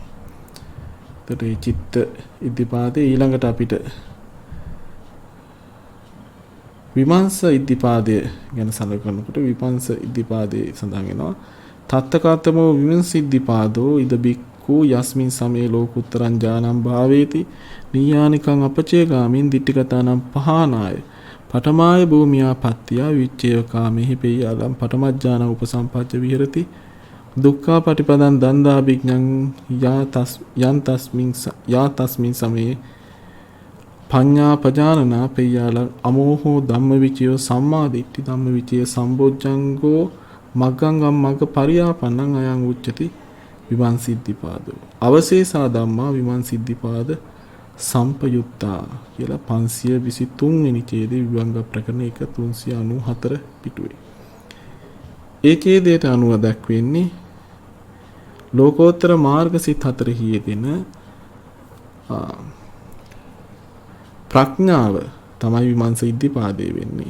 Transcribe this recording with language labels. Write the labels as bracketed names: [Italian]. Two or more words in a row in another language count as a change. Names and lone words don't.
[Sinhala] එතකොට මේ චිත්ත ඉද්ධිපාදේ ඊළඟට අපිට විමංශ ඉද්ධිපාදය ගැන සැලකනකොට විපංශ ඉද්ධිපාදේ සඳහන් වෙනවා. [Pali] තත්තකාතමෝ විමංශ ඉද්ධිපාදෝ ඉද බික්ඛු යස්මින් සමේ ලෝකුත්තරං ඥානං භාවේති නීයානිකං අපචේගාමින් දිට්ඨිගතානම් පහනාය පඨමාය භූමියා පත්‍ය විච්ඡේව කාමේහි පෙය්‍යාලං පඨමඥාන උපසම්පජ්ජ විහෙරති දුක්ඛා පටිපදං දන්දා විඥං යා තස්මින් සමේ පඤ්ඤා පජානනා පෙය්‍යාලං අමෝහෝ ධම්මවිචයෝ සම්මාදිට්ඨි ධම්මවිචය සම්බොජ්ජංගෝ මග්ගංගම් මග්ග පරියාපන්නං අයං උච්චති විමංසිද්ධිපාදෝ අවශේෂා ධම්මා විමංසිද්ධිපාද සම්පයුත්තා [Sinhala] කියලා 523 වෙනි ඡේදේ විභංග ප්‍රකරණ 394 පිටුවේ. ඒ ඡේදයට අනුව දක්වන්නේ ලෝකෝත්තර මාර්ග සිත් 4 හියදෙන ප්‍රඥාව තමයි විමංශ ඉද්ධිපාදේ වෙන්නේ.